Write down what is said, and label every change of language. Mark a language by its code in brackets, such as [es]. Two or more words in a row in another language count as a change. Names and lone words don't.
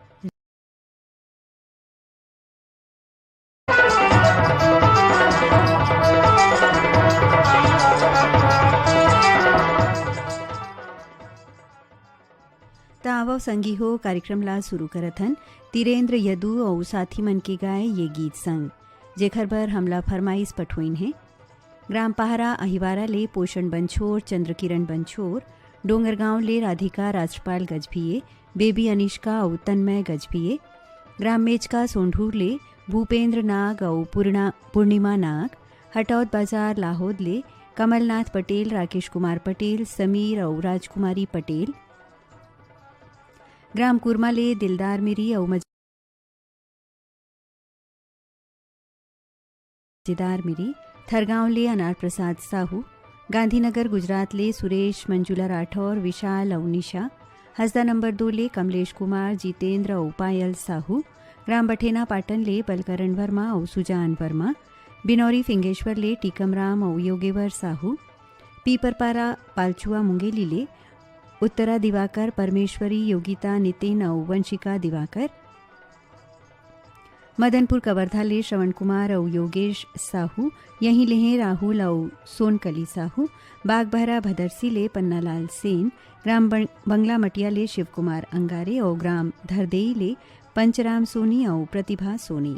[hne] तावव संगी हो कार्यक्रम ला शुरू करत हन तिरेंद्र यदू और साथी मन के गाए ये गीत संग जेखर बर हमला फरमाइश पठोइन है। ग्राम पहारा अहिवारा ले पोषण बंछोर चंद्रकिरण बंछोर, डोंगरगांव ले राधिका राष्ट्रपाल गजभिये, बेबी अनिष्का और तन्मय गजभिये, ग्राम मेचका सोंढूर ले भूपेंद्र नाग और पूर्णिमा नाग, हटौद बाजार लाहौद ले कमलनाथ पटेल, राकेश कुमार पटेल, समीर और राजकुमारी पटेल, ग्राम कुरमा ले दिलदार मिरी और मजेदार मिरी, थरगांव ले अनार प्रसाद साहू, गांधीनगर गुजरात ले सुरेश मंजुला राठौर, विशाल और निशा, हसदा नंबर 2 ले कमलेश कुमार, जितेंद्र और पायल साहू, ग्राम बठेना पाटन ले बलकरण वर्मा और सुजान वर्मा, बिनौरी फिंगेश्वर ले टीकमराम और योगेवर साहू, पीपरपारा पालचुआ मुंगेली ले उत्तरा दिवाकर, परमेश्वरी, योगिता, नितिन और वंशिका दिवाकर, मदनपुर कवर्धा ले श्रवण कुमार और योगेश साहू, यहीं ले राहुल और सोनकली साहू, बागबहरा भदरसी ले पन्नालाल सेन, ग्राम बंगला मटिया ले शिव कुमार अंगारे और ग्राम धरदेई ले पंचराम सोनी और प्रतिभा सोनी।